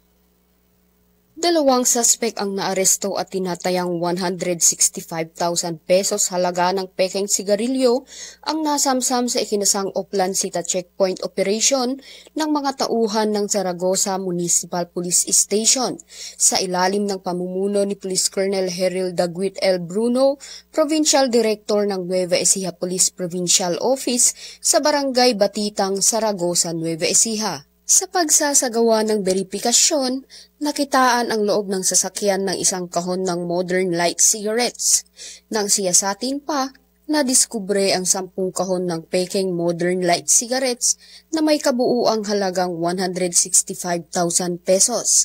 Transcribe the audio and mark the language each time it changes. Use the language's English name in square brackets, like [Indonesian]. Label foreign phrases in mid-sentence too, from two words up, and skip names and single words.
[Filipino] 2 suspect ang naaresto at tinatayang 165,000 pesos halaga ng peking sigarilyo ang nasamsam sa ikinasang Oplan Cita Checkpoint Operation ng mga tauhan ng Zaragoza Municipal Police Station sa ilalim ng pamumuno ni Police Colonel Heril Daguit L. Bruno, Provincial Director ng Nueva Ecija Police Provincial Office sa Barangay Batitang, Zaragoza, Nueva Ecija. Sa pagsasagawa ng beripikasyon, nakitaan ang loob ng sasakyan ng isang kahon ng Modern Light Cigarettes. Nang siyasatin pa, nadiskubre ang 10 kahon ng peking Modern Light Cigarettes na may kabuuang halagang 165,000 pesos.